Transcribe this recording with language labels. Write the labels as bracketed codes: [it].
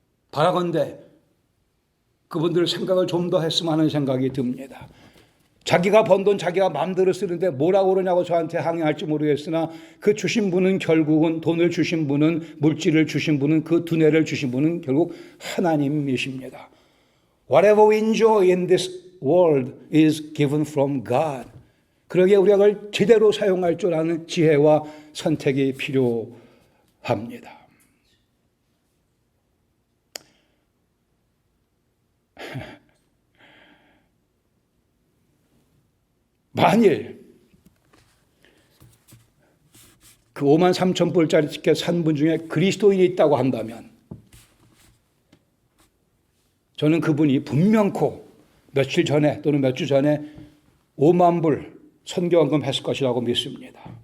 [ko] 바라건대 그분들 생각을 좀 더 했으면 하는 생각이 듭니다. 자기가 번 돈 자기가 마음대로 쓰는데 뭐라고 그러냐고 저한테 항의할지 모르겠으나 그 주신 분은 결국은 돈을 주신 분은 물질을 주신 분은 그 두뇌를 주신 분은 결국 하나님이십니다. [en] Whatever we enjoy in this world is given from God. [ko] 그러기에 우리가 그걸 제대로 사용할 줄 아는 지혜와 선택이 필요합니다. 만일 그 5만 3천 불짜리 티켓 산 분 중에 그리스도인이 있다고 한다면 저는 그분이 분명코 며칠 전에 또는 몇 주 전에 5만 불 선교헌금 했을 것이라고 믿습니다.